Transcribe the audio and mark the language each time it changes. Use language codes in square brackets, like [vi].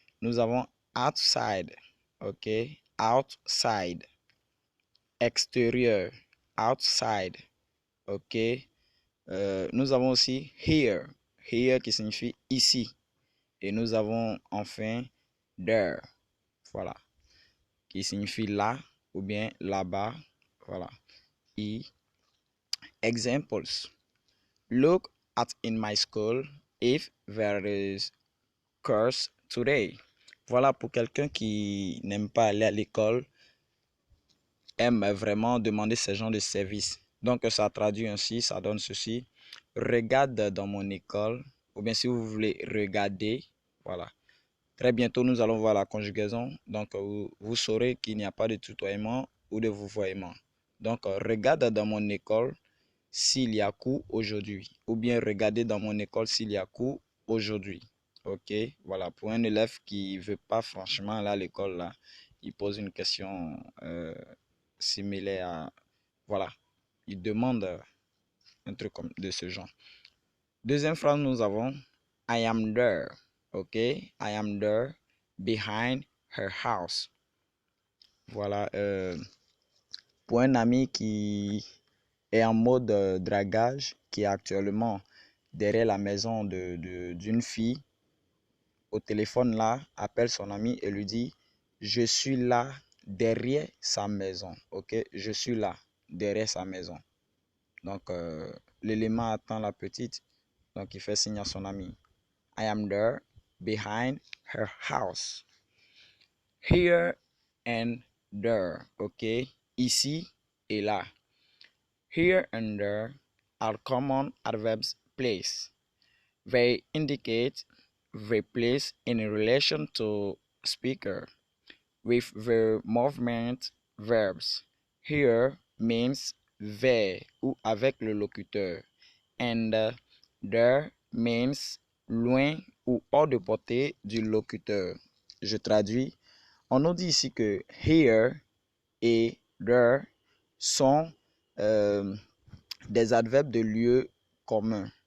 [fr] Nous avons outside, ok, outside, extérieur, outside, ok. Nous avons aussi here, here qui signifie ici. Et nous avons enfin there, voilà, qui signifie là ou bien là-bas, voilà. Et examples. [en] Look at in my school if there is course today. [fr] Voilà, pour quelqu'un qui n'aime pas aller à l'école, aime vraiment demander ce genre de service. Donc, ça traduit ainsi, ça donne ceci. Regarde dans mon école, ou bien si vous voulez regarder, voilà. Très bientôt, nous allons voir la conjugaison. Donc, vous saurez qu'il n'y a pas de tutoiement ou de vouvoiement. Donc, regarde dans mon école s'il y a cours aujourd'hui. Ou bien regardez dans mon école s'il y a cours aujourd'hui. Ok, voilà. Pour un élève qui ne veut pas franchement aller à l'école, là, il pose une question similaire à... Voilà, il demande un truc comme de ce genre. Deuxième phrase, nous avons [en] I am there. Ok, I am there behind her house. [fr] Voilà, pour un ami qui est en mode dragage, qui est actuellement derrière la maison d'une fille, au téléphone là, appelle son ami et lui dit, je suis là derrière sa maison. Ok, je suis là derrière sa maison. Donc, l'élément attend la petite. Donc, il fait signe à son ami. [en] I am there behind her house. Here and there. OK? [fr] Ici et là. [en] Here and there are common adverbs place. They indicate the place in relation to speaker with the movement verbs. Here means [fr] vers ou avec le locuteur, [en] and there means [fr] loin ou hors de portée du locuteur. Je traduis. On nous dit ici que here et there sont des adverbes de lieu commun.